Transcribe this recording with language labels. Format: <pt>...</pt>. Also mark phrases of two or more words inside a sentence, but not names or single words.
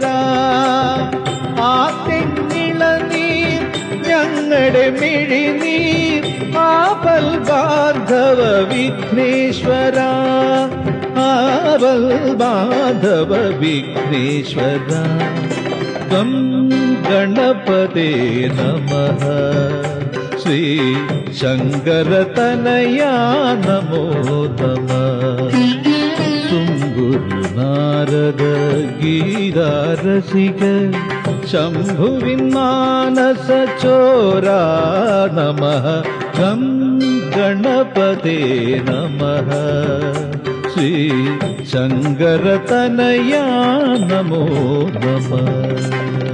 <ml>ആ തെങ്ങിളനീർ ഞങ്ങളുടെ മിഴിനീർ ആപൽ ബാന്ധവ വിഘ്നേശ്വര. ആപൽ ബാന്ധവ വിഘ്നേശ്വര.</ml> <sa>ഗം ഗണപതേ നമഃ ശ്രീ ശങ്കരതനയാ നമോ നമഃ. तुम्बुरु नारद गीतारसिक शंभुविन् मानस चोरा नमः. गं गणपते नमः श्री शंकरतनया नमो नमः.</sa>